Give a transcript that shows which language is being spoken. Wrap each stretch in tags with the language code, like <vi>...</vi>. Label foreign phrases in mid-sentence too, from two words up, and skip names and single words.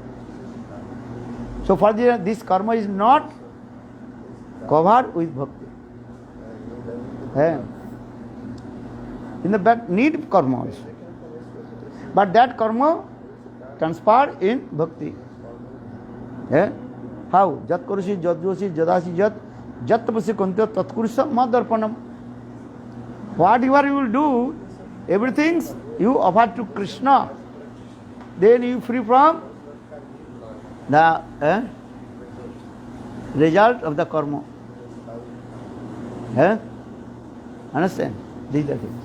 <en>So for this karma is not covered with bhakti. In the back need karma also. But that karma transferred in bhakti. How?</en> <sa>यत् करोषि, यज् जुहोषि, ददासि यत्, यत् तपस्यसि कौन्तेय तत्कुरुष्व मदर्पणम्.</sa> <en>Whatever you will do, everything you offer to Krishna. Then you free from the result of the karma. Understand? These are things.</en>